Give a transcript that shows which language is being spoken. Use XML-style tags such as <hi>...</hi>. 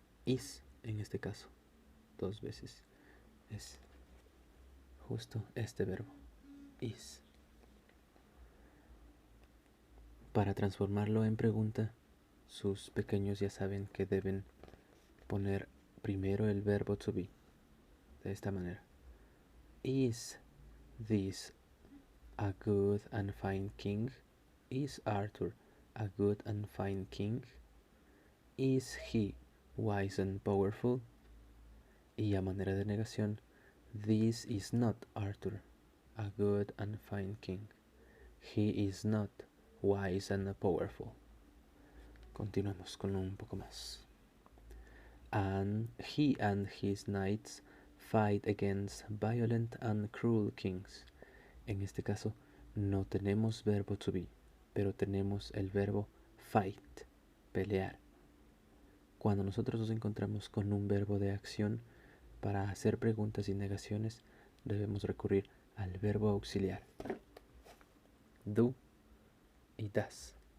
<es>Is, en este caso, dos veces. Es justo este verbo. Is. Para transformarlo en pregunta, sus pequeños ya saben que deben poner primero el verbo to be. De esta manera.</es> <en>Is this a good and fine king? Is Arthur a good and fine king? Is he wise and powerful?</en> <es>Y a manera de negación,</es> <en>this is not Arthur, a good and fine king. He is not wise and powerful.</en> <es>Continuamos con un poco más.</es> <en>And he and his knights fight against violent and cruel kings.</en> <es>En este caso, no tenemos verbo to be, pero tenemos el verbo fight, pelear. Cuando nosotros nos encontramos con un verbo de acción, para hacer preguntas y negaciones debemos recurrir al verbo auxiliar, do y das.</es>